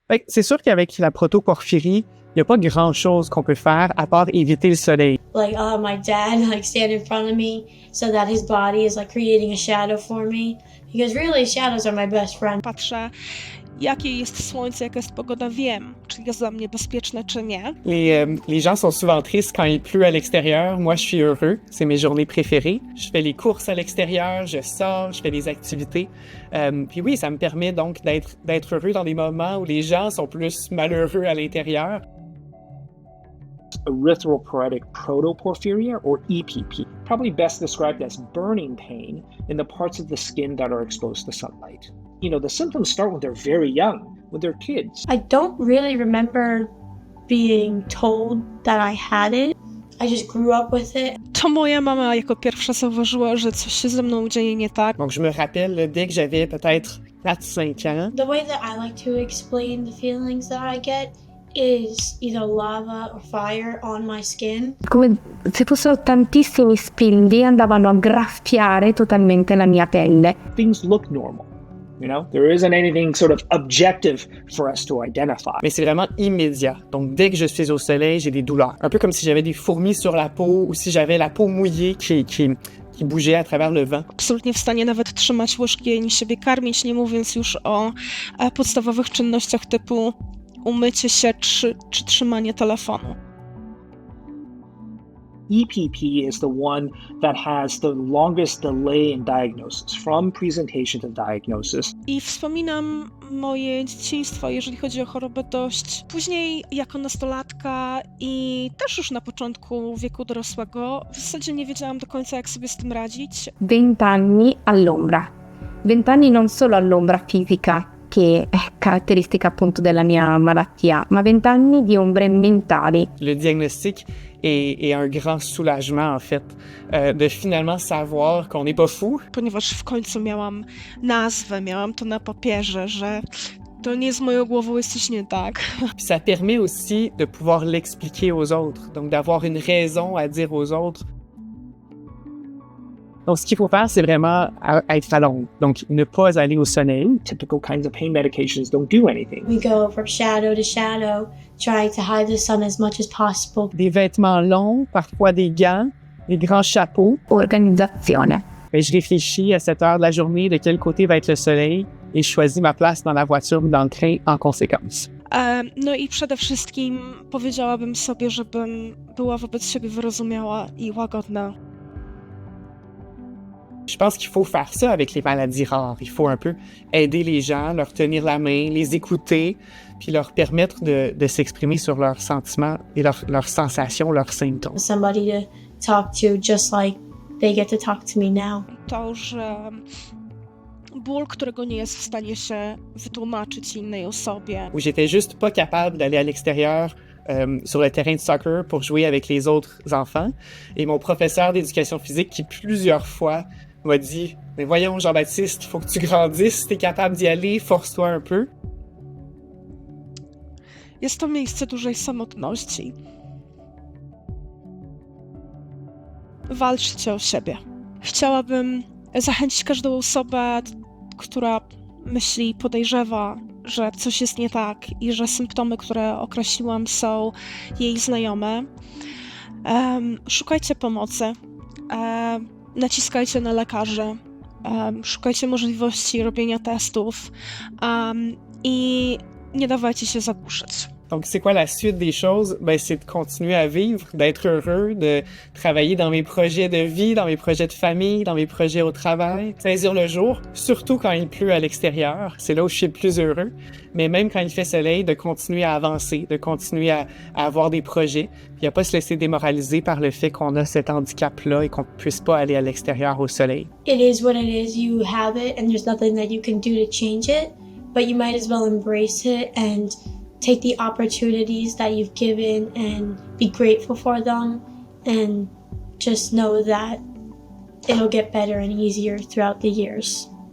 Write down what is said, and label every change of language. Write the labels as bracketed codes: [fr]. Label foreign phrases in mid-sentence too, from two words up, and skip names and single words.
[fr] Fait que c'est sûr qu'avec la protoporphyrie, il n'y a pas grand-chose qu'on peut faire à part éviter le soleil. [en] Like, my dad, like, stand in front of me so that his body is, like, creating a shadow for me. Because really, shadows are my best friend. [pl] Patrzę, jakie jest słońce, jaka jest pogoda, wiem, czy jest dla mnie bezpieczne, czy nie. [fr] Les gens sont souvent tristes quand il pleut à l'extérieur. Moi, je suis heureux. C'est mes journées préférées. Je fais les courses à l'extérieur, je sors, je fais des activités. Puis oui, ça me permet donc d'être heureux dans des moments où les gens sont plus malheureux à l'intérieur. [en] Erythropoietic protoporphyria, or EPP, probably best described as burning pain in the parts of the skin that are exposed to sunlight. You know, the symptoms start when they're very young, when they're kids. I don't really remember being told that I had it. I just grew up with it. [pl] To moja mama jako pierwsza zauważyła, że coś się ze mną dzieje nie tak. [fr] Donc, je me rappelle, dès que j'avais peut-être 4-5 ans, [en] The way that I like to explain the feelings that I get is either lava or fire on my skin. [it] Come se fossero tantissimi spilli, andavano a graffiare totalmente la mia pelle. [en] Things look normal. You know, there isn't anything sort of objective for us to identify. [fr] mais c'est vraiment immédiat. Donc, dès que je suis au soleil, j'ai des douleurs. Un peu comme si j'avais des fourmis sur la peau ou si j'avais la peau mouillée qui bougeait à travers le vent. [pl] Absolutnie w stanie nawet trzymać łyżki i siebie karmić, nie mówiąc już o podstawowych czynnościach typu umycie się czy trzymanie telefonu. [en] EPP is the one that has the longest delay in diagnosis, from presentation to diagnosis. [pl] I wspominam moje dzieciństwo, jeżeli chodzi o chorobę, dość później jako nastolatka i też już na początku wieku dorosłego. W zasadzie nie wiedziałam do końca, jak sobie z tym radzić. [it] 20 anni all'ombra. 20 anni non solo all'ombra fisica, che è caratteristica appunto della mia malattia, ma 20 anni di ombre mentali. [fr] Le diagnostic est un grand soulagement, en fait, de finalement savoir qu'on n'est pas fou. [pl] Ponieważ w końcu miałam nazwę, miałam to na papierze, że to nie z moją głową jest coś nie tak. [fr] Puis ça permet aussi de pouvoir l'expliquer aux autres, donc d'avoir une raison à dire aux autres. Donc, ce qu'il faut faire, c'est vraiment être à l'ombre. Donc, ne pas aller au soleil. [en] Typical kinds of pain medications don't do anything. We go from shadow to shadow, trying to hide the sun as much as possible. [fr] Des vêtements longs, parfois des gants, des grands chapeaux. [it] Organizzazione. [fr] Et je réfléchis à cette heure de la journée de quel côté va être le soleil et je choisis ma place dans la voiture ou dans le train en conséquence. [pl] No i przede wszystkim powiedziałabym sobie, żebym była wobec siebie wyrozumiała i łagodna. [fr] Je pense qu'il faut faire ça avec les maladies rares. Il faut un peu aider les gens, leur tenir la main, les écouter, puis leur permettre de s'exprimer sur leurs sentiments et leurs sensations, leurs symptômes. [en] Somebody to talk to just like they get to talk to me now. [pl] To, że ból, którego nie jest w stanie się wytłumaczyć innej osobie. [fr] Où j'étais juste pas capable d'aller à l'extérieur sur le terrain de soccer pour jouer avec les autres enfants. Et mon professeur d'éducation physique qui plusieurs fois m'a dit « Mais voyons, Jean-Baptiste, faut que tu grandisses, t'es capable d'y aller, force-toi un peu. » [pl] Jest to miejsce dużej samotności. Walczcie o siebie. Chciałabym zachęcić każdą osobę, która myśli i podejrzewa, że coś jest nie tak i że symptomy, które określiłam, są jej znajome. Szukajcie pomocy. Naciskajcie na lekarzy, szukajcie możliwości robienia testów i nie dawajcie się zagłuszyć. [fr] Donc, c'est quoi la suite des choses? Ben, c'est de continuer à vivre, d'être heureux, de travailler dans mes projets de vie, dans mes projets de famille, dans mes projets au travail, saisir le jour, surtout quand il pleut à l'extérieur. C'est là où je suis le plus heureux. Mais même quand il fait soleil, de continuer à avancer, de continuer à avoir des projets, puis à pas se laisser démoraliser par le fait qu'on a cet handicap-là et qu'on puisse pas aller à l'extérieur au soleil. [en] It is what it is. You have it, and there's nothing that you can do to change it, but you might as well embrace it and take the opportunities that you've given and be grateful for them, and just know that it'll get better and easier throughout the years.